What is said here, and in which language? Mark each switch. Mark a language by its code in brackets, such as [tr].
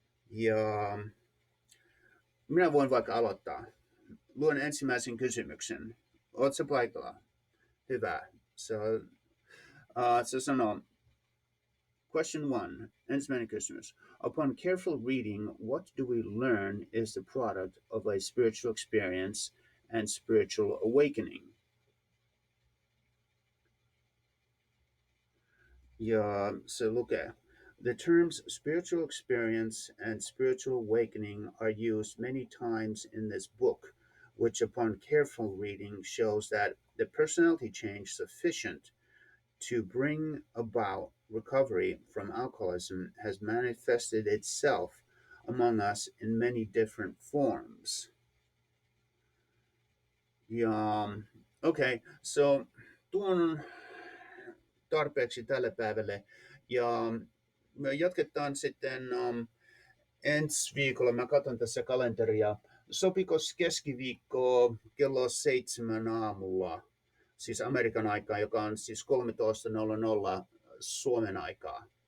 [fi] Ja minä voin vaikka aloittaa. Luen ensimmäisen kysymyksen. Oletko paikalla? Hyvä. Se sanoo, [en] question 1, [fi] ensimmäinen kysymys. [en] Upon careful reading, what do we learn is the product of a spiritual experience and spiritual awakening? [fi] Ja se lukee, [en] the terms spiritual experience and spiritual awakening are used many times in this book, which upon careful reading shows that the personality change sufficient to bring about recovery from alcoholism has manifested itself among us in many different forms. [fi] Ja, okay, so tuon on tarpeeksi tälle päivälle. Ja me jatketaan sitten ensi viikolla. Mä katson tässä kalenteria. Sopiko keskiviikko kello 7 aamulla, siis Amerikan aikaa, joka on siis 13.00 Suomen aikaa?